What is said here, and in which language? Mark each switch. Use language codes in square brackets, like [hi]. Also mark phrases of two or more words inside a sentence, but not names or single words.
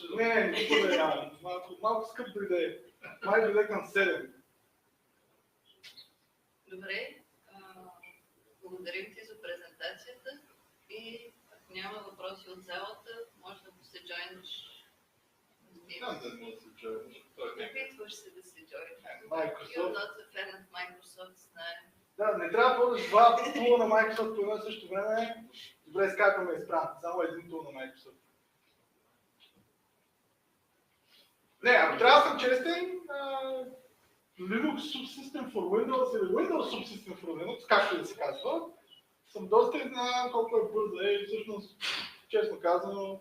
[bg] Не го подарявам. Малко скъп дойде. Май дойде към 7. Добре, благодарим ти за презентацията и ако няма въпроси от залата, може да се джойнеш. Знам да може да се джойнеш. Опитваш се да се джойнеш. [en] You're Microsoft. not a fan of Microsoft, [bg] знаем. Да, не трябва да ползваш два тула на Microsoft по едно също време. Добре, Skype ме изпрам. Само един тул на Microsoft. Не, ако трябва да съм честен, Linux Subsystem for Windows или Windows Subsystem for Linux, както да се казва, съм доста изненадан колко е бърза и всъщност, честно казано,